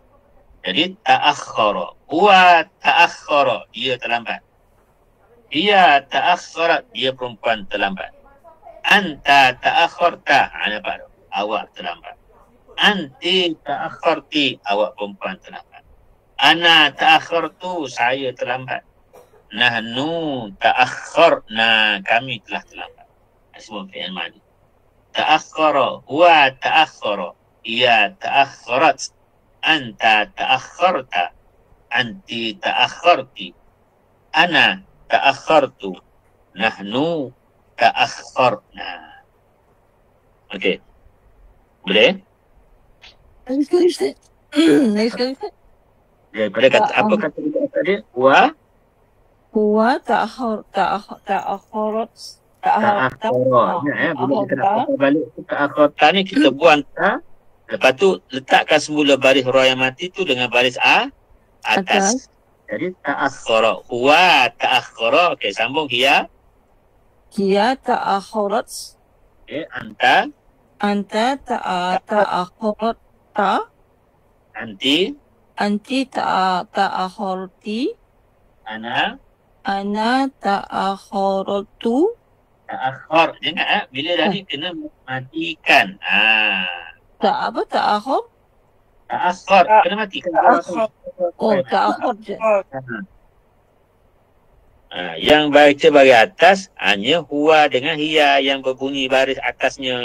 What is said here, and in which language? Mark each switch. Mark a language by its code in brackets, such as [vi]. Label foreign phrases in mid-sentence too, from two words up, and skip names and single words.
[ms] Jadi [ar] تأخر. هو تأخر. [ms] Dia terlambat. [ar] هي تأخرت. [ms] Dia perempuan terlambat. [ar] أنت تأخرت. [ms] Nampak tak? Awak terlambat. [ar] أنتِ تأخرتِ. [ms] Awak perempuan terlambat. [ar] أنا تأخرتُ. [ms] Saya terlambat. [ar] نحن تأخرنا. [ms] Kami telah terlambat. Semua [ar] فعل ماضي. Ta'akhara. هو تأخر. هي تأخرت. أنت تأخرت. أنتِ تأخرتِ. أنا تأخرتُ. نحن تأخرنا. [ms] Okey. Boleh? Lagi sekali Ustaz. Lagi sekali Ustaz. Daripada kata, apa kata tadi? [ar] هو تأخرت. Ta'akhara. [ms] Bila kita nak patah balik ta'akharta ni, kita buang ta. Lepas tu letakkan semula baris ra yang mati tu dengan baris atas. Jadi [ar] تأخر. هو تأخر. [ms] Okey, sambung hiya. [ar] هي تأخرت. Okey, anta. أنت تأخرت. أنتِ تأخرتِ. Ana ta'akhartu. ta'akhar. [ms] Jangan bila tadi kena matikan. Ta'akhar? Ta'akhar. Kena matikan. Oh, ta'akhar je. Yang baca baris atas hanya huwa dengan hiya yang berbunyi baris atasnya.